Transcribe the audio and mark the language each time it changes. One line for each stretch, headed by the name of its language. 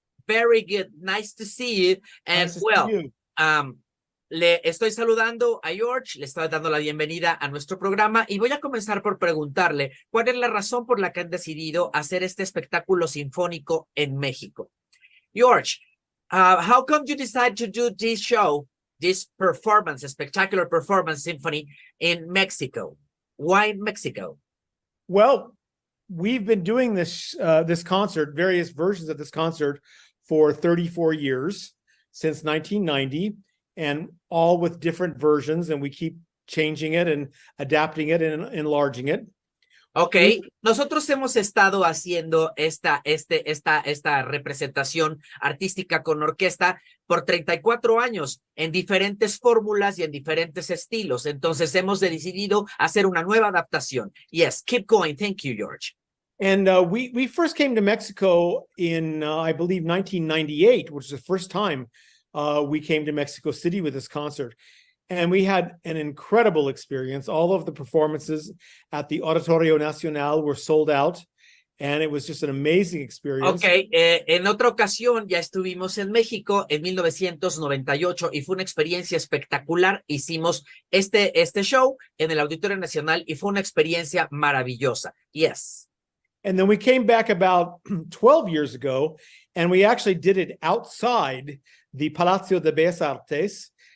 English: Very good. Nice to see you. And Nice to see you.
Spanish: Le estoy saludando a George, le estoy dando la bienvenida a nuestro programa y voy a comenzar por preguntarle cuál es la razón por la que han decidido hacer este espectáculo sinfónico en México.
English: George, how come you decide to do this show, this performance, a spectacular performance symphony in Mexico? Why Mexico? Well, we've been doing this concert, various versions of this concert, for 34 years, since 1990, and all with different versions, and we keep changing it and adapting it and enlarging it.
Spanish: Ok, nosotros hemos estado haciendo esta representación artística con orquesta por 34 años en diferentes fórmulas y en diferentes estilos. Entonces hemos decidido hacer una nueva adaptación.
English: Yes, keep going. Thank you, George. And we first came to Mexico in, I believe, 1998, which is the first time we came to Mexico City with this concert. And we had an incredible experience. All of the performances at the Auditorio Nacional were sold out, and it was just an amazing experience.
Spanish: Ok, en otra ocasión ya estuvimos en México en 1998 y fue una experiencia espectacular. Hicimos este show en el Auditorio Nacional y fue una experiencia maravillosa.
English: Yes. And then we came back about 12 years ago, and we actually did it outside the Palacio de Bellas Artes.